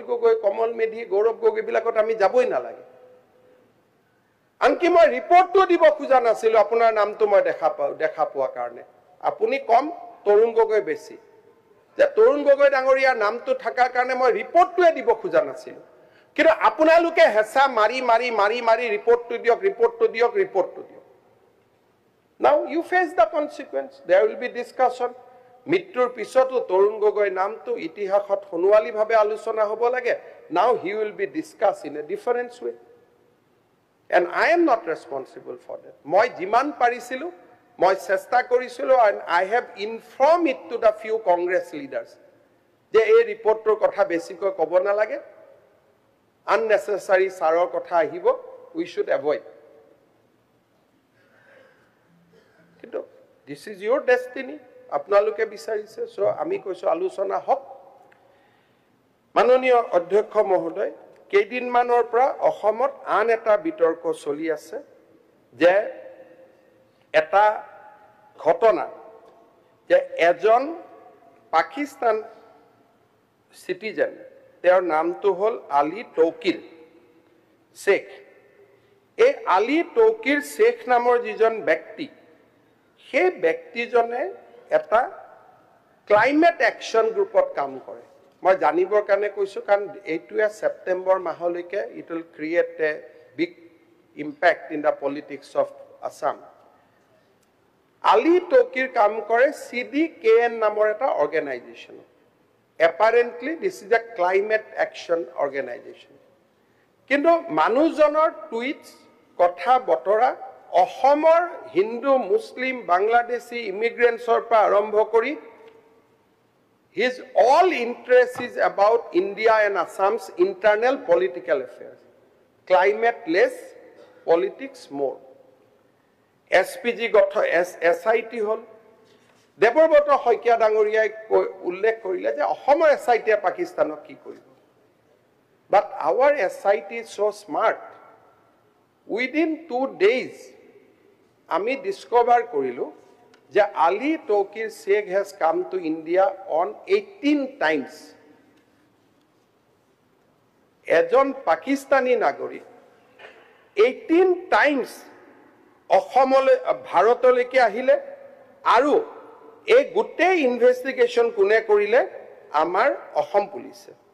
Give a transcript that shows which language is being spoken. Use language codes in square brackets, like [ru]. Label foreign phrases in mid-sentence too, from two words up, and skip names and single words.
[as] গগৈ কমল মেধি গৌৰৱ গগৈ বিলাকত আমি যাবই নালাগে আনকি মই ৰিপৰ্টটো দিব খোজা নাছিলো আপোনাৰ নামটো মই দেখা পোৱা কাৰণে আপুনি কম তৰুণ গগৈ বেছি যে তৰুণ গগৈ ডাঙৰীয়াৰ নামটো থাকাৰ কাৰণে মই ৰিপৰ্টটোৱে দিব খোজা নাছিলো কিন্তু আপোনালোকে হেঁচা মাৰি ৰিপৰ্টটো দিয়ক [en] now you face the consequence there will be discussion [as] মৃত্যুৰ পিছতো তৰুণ গগৈ নামটো ইতিহাসত হনুৱালি ভাবে আলোচনা হ'ব লাগে [en] now he will be discussed in a different way and I am not responsible for that [as] মই যিমান পাৰিছিলো মই চেষ্টা কৰিছিলো [en] and I have informed it to the few Congress leaders [as] যে এই ৰিপৰ্টৰ কথা বেছিকৈ ক'ব নালাগে [en] unnecessary [as] সাৰৰ কথা আহিব [en] we should avoid [as] কিন্তু [en] this is your destiny [as] আপোনালোকে বিচাৰিছে সো আমি কৈছো আলোচনা হক মাননীয় অধ্যক্ষ মহোদয় কেইদিনমানৰ পৰা অসমত আন এটা বিতৰ্ক চলি আছে যে এটা ঘটনা যে এজন পাকিস্তান সিটিজেন তেওঁৰ নামটো হ'ল আলী তৌকিৰ শেখ এই আলী তৌকিৰ শেখ নামৰ যিজন ব্যক্তি সেই ব্যক্তিজনে এটা [en] climate action group [as] কাম কৰে মই জানিবৰ কাৰণে কৈছো কাৰণ এইটোৱে সেপ্টেম্বৰ মাহলৈকে [en] it will create a big impact in the politics of Assam [as] আলী তৌকিৰ কাম কৰে CDKN নামৰ এটা অৰ্গানাইজেশ্যন [en] apparently this is a climate action organization কিন্তু [as] মানুহজনৰ টুইটস কথা বতৰা অসমৰ হিন্দু মুসলিম বাংলাদেশী ইমিগ্ৰেন্টছৰ পৰা আৰম্ভ কৰি [en] his all interest is about India and Assam's internal political affairs climate less politics more SPG [as] গঠন SIT হল দেৱব্ৰত শইকীয়া ডাঙৰীয়াই উল্লেখ কৰিলে যে অসমৰ SIT পাকিস্তানক কি কৰিব [en] but our SIT is so smart within 2 days [as] আমি ডিসকভাৰ কৰিলো যে আলী তৌকিৰ শেখ [en] has come to India on 18 times [as] এজন পাকিস্তানী নাগৰিক 18 times অসমলৈ ভাৰতলৈকে আহিলে আৰু এই গোটেই ইনভেষ্টিগেশ্যন কোনে কৰিলে আমাৰ অসম পুলিচে